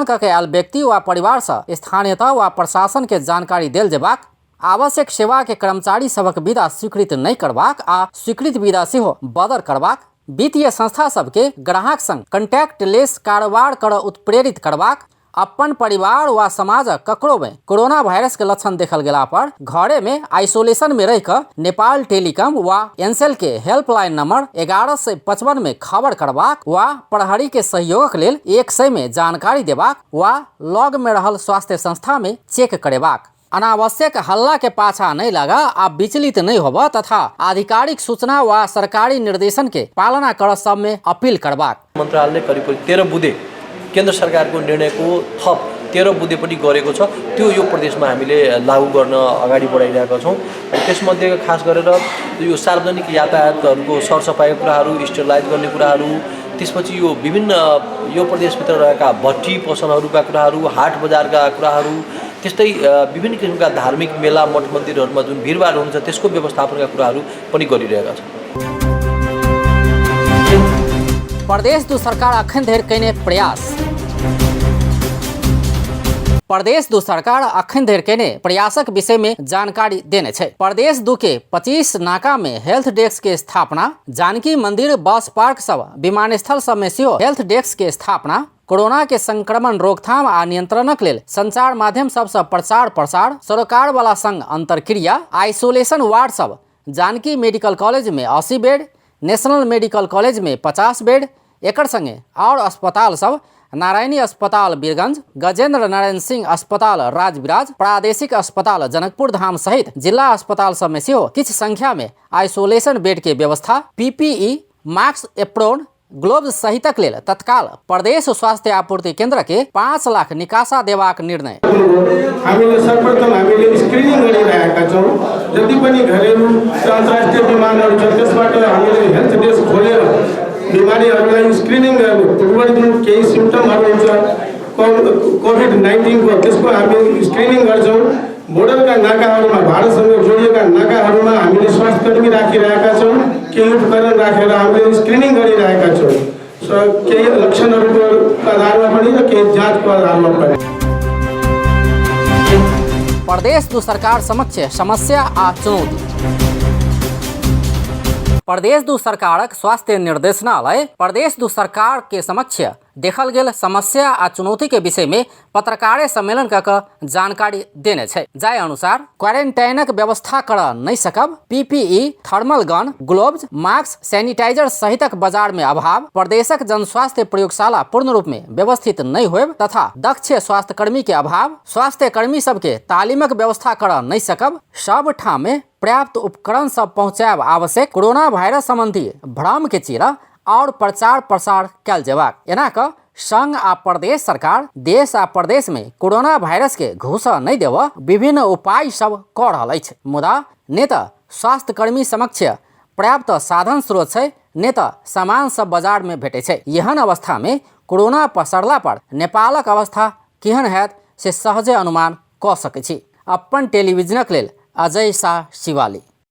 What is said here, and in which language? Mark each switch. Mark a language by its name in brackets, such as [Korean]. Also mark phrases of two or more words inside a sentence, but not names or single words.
[Maithili] करके आयल व्यक्ति व परिवार से स्थानीयता व प्रशासन के जानकारी देल जेबाक, आवश्यक सेवा के कर्मचारी सबक विदा स्वीकृत नहीं करबाक आ स्वीकृत विदा सेहो बदर करबाक, वित्तीय संस्था सबके ग्राहक संग [English] contact less [Maithili] कारोबार कर उत्प्रेरित करबाक, अपन परिवार व समाज ककरो में [English] corona virus [Maithili] के लक्षण देखल गेला पर घरे में आइसोलेशन में रह कर नेपाल टेलीकॉम व एनसेल के [English] helpline number [Maithili] 1155 में खबर करबाक व प्रहरी के सहयोग लेल 100 में जानकारी देबाक व लॉग में रहल स्वास्थ्य संस्था में चेक करेबाक, अनावश्यक हल्ला के पाछा नहीं लगा आ विचलित नहीं होबा तथा आधिकारिक सूचना व सरकारी निर्देशन के पालना कर सब में अपील करबाक। [Nepali] मन्त्रालयले करिब 13 बुँदे केन्द्र सरकारको निर्णयको थप 13 बुँदे पनि गरेको छ। त्यो यो प्रदेशमा हामीले लागू गर्न अगाडि बढाइरहेका छौँ। त्यसमध्ये खास गरेर यो सार्वजनिक यातायातहरूको सरसफाइको कुराहरू, स्टेरिलाइज गर्ने कुराहरू, त्यसपछि यो विभिन्न यो प्रदेशभित्र रहेका भट्टी पसलहरूका कुराहरू, हाट बजारका कुराहरू, त्यस्तै विभिन्न किसिमका धार्मिक मेला मठ मन्दिरहरूमा जुन भिडभाड हुन्छ त्यसको व्यवस्थापनका कुराहरू पनि गरिरहेका छौँ। [Maithili] प्रदेश दू सरकार अखन धरि कयने प्रयास। प्रदेश दू सरकार अखन धरि कयने प्रयासक विषय में जानकारी देने छै। प्रदेश दू के 25 नाका में [English] health desk [Maithili] के स्थापना, जानकी मंदिर बस पार्क सब विमानस्थल सब में सेहो [English] health desk [Maithili] के स्थापना, कोरोना के संक्रमण रोकथाम आ नियंत्रणक लेल संचार माध्यम सबसे प्रचार प्रसार, सरोकार वाला संग अंतरक्रिया, [English] isolation ward [Maithili] सब जानकी मेडिकल कॉलेज में 80 बेड, नेशनल मेडिकल कॉलेज में 50 बेड, एकर संगे और अस्पताल सब नारायणी अस्पताल बीरगंज, गजेंद्र नारायण सिंह अस्पताल राजविराज, प्रादेशिक अस्पताल जनकपुर धाम सहित जिला अस्पताल सब में सेहो किछ संख्या में [English] isolation bed [Maithili] के व्यवस्था, [English] PPE, mask, apron, gloves [Maithili] सहितक लेल तत्काल प्रदेश स्वास्थ्य आपूर्ति केन्द्र के 5 लाख निकासा देवाक निर्णय। [Nepali] हामीले सर्वप्रथम हामीले स्क्रिनिङ गरिरहेका छौँ। जति पनि घरेलु अन्तर्राष्ट्रिय विमानहरू छ त्यसबाट हामीले [English] health desk [Nepali] खोलेर बिमारीहरूलाई स्क्रिनिङ गर्ने पूर्व दिन केही सिम्पटमहरू हुन्छ कोभिड-19 को त्यसको हामी स्क्रिनिङ गर्छौँ। बोर्डरका नाकाहरूमा भारतसँग जोडिएका नाकाहरूमा हामीले स्वास्थ्यकर्मी राखिरहेका छौँ। केही उपकरण राखेर हामीले स्क्रिनिङ गरिरहेका छौँ। केही लक्षणहरूको आधारमा पनि र केही जाँचको आधारमा पनि। [Maithili] प्रदेश दु सरकार समक्ष समस्या आ चुनौती। प्रदेश दु सरकारक स्वास्थ्य निर्देशनालय प्रदेश दु सरकार के समक्ष देखल गेल समस्या आ चुनौती के विषय में पत्रकार सम्मेलन कऽ जानकारी देने छै। जाय अनुसार क्वारेंटाइनक व्यवस्था कर नहीं सकब, [English] PPE, thermal gun, gloves, mask, sanitizer [Maithili] सहितक बाजार में अभाव, प्रदेशक जनस्वास्थ्य प्रयोगशाला पूर्ण रूप में व्यवस्थित नहीं होब तथा दक्ष स्वास्थ्य कर्मी के अभाव, स्वास्थ्य कर्मी सबके तालीमक व्यवस्था कर नहीं सकब, सब ठाम में पर्याप्त उपकरण सब पहुँचाब आवश्यक, [English] corona virus [Maithili] संबंधी भ्रम के चीरा और प्रचार प्रसार कल जेबाक। एना क संघ आ प्रदेश सरकार देश आ प्रदेश में [English] corona virus [Maithili] के घुस नहीं देव विभिन्न उपाय सब कर रहल अछि। मुदा ने त स्वास्थ्य कर्मी समक्ष पर्याप्त साधन स्रोत छै, ने त सामान सब बाजार में भेटे छै। एहन अवस्था में कोरोना पसरला पर नेपालक अवस्था केहन हैत से सहजे अनुमान क सकै छी। अपन टेलीविजनक लेल अजय शाह शिवाली।